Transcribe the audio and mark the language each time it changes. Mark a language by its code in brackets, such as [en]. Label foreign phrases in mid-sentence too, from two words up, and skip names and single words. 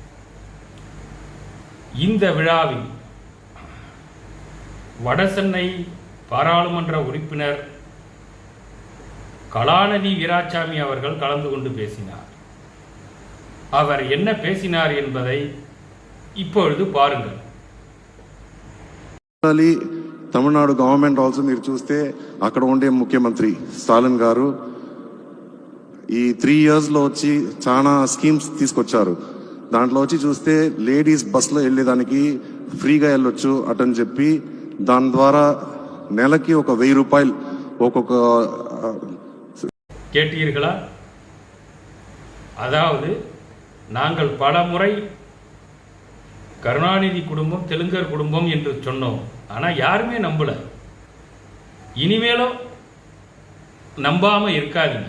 [ta] இந்த விழாவில் வடசென்னை பாராளுமன்ற உறுப்பினர் கலாநிதி வீராசாமி அவர்கள் கலந்து கொண்டு பேசினார். அவர் என்ன பேசினார் என்பதை இப்பொழுது பாருங்கள். [te] తమిళనాడు [en] government also [te] మీరు చూస్తే అక్కడ ఉండే ముఖ్యమంత్రి స్టాలిన్ గారు ఈ 3 yearsలో వచ్చి చాలా స్కీమ్స్ తీసుకొచ్చారు. దాంట్లో వచ్చి చూస్తే లేడీస్ బస్సులో వెళ్ళేదానికి ఫ్రీగా వెళ్ళొచ్చు అటని చెప్పి దాని ద్వారా నెలకి ఒక 1000 రూపాయలు ఒక్కొక్క. [ta] கேட்டீர்களா? அதாவது நாங்கள் பல முறை கருணாநிதி குடும்பம் தெலுங்கர் குடும்பம் என்று சொன்னோம். ஆனால் யாருமே நம்பல. இனிமேலும் நம்பாம இருக்காதீங்க.